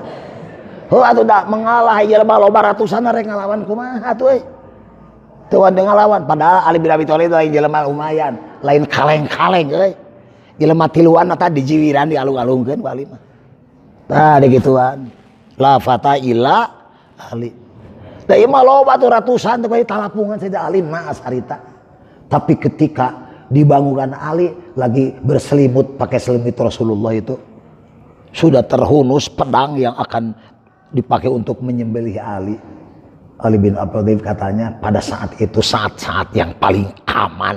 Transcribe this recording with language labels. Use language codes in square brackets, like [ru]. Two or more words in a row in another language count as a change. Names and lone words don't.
[su] Heuh atuh da mengalah jelema loba ratusan rek ngalawan kumaha atuh euy. Teu wani ngalawan padahal Ali bin Abi Thalib lain jelema lumayan, lain kaleng-kaleng euy. Jelema tiluan eta dijiwiran dialung-alungkeun ku Ali mah. Tah digituan. [ar] لا فتى إلا علي. [su] Da ieu mah loba tuh ratusan teh talapungan saja Ali mah asarita. [id] Tapi ketika dibangunkan Ali lagi berselimut pakai selimut Rasulullah itu sudah terhunus pedang yang akan dipakai untuk menyembelih Ali. Ali bin Abi Thalib katanya pada saat itu saat-saat yang paling aman.